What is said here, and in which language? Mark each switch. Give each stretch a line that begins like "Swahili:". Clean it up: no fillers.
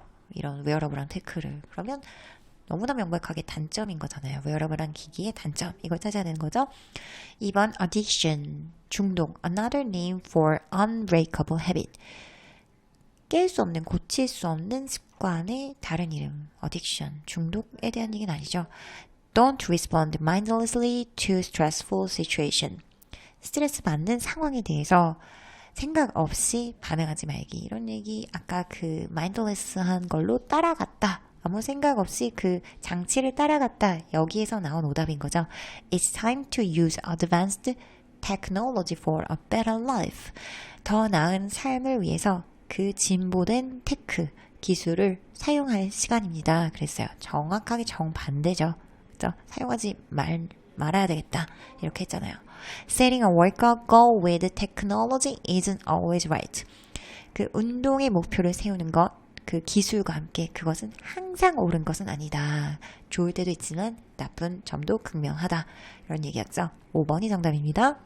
Korean: 이런 웨어러블한 테크를. 그러면 너무나 명백하게 단점인 거잖아요. 웨어러블한 기기의 단점. 이걸 찾아야 되는 거죠. 2번 addiction, 중독.
English: Another name for unbreakable habit.
Korean: 깰 수 없는, 고칠 수 없는 습관의 다른 이름. addiction, 중독에 대한 얘기는 아니죠.
English: Don't respond mindlessly to stressful situation.
Korean: 스트레스 받는 상황에 대해서 생각 없이 반응하지 말기. 이런 얘기 아까 그 마인드레스한 걸로 따라갔다. 아무 생각 없이 그 장치를 따라갔다. 여기에서 나온 오답인 거죠.
English: It's time to use advanced technology for a better life.
Korean: 더 나은 삶을 위해서 그 진보된 테크, 기술을 사용할 시간입니다. 그랬어요. 정확하게 정반대죠. 그죠? 사용하지 말아야 되겠다. 이렇게 했잖아요.
English: Setting a workout goal with technology isn't always right.
Korean: 그 운동의 목표를 세우는 것, 그 기술과 함께 그것은 항상 옳은 것은 아니다. 좋을 때도 있지만 나쁜 점도 극명하다. 이런 얘기였죠. 5번이 정답입니다.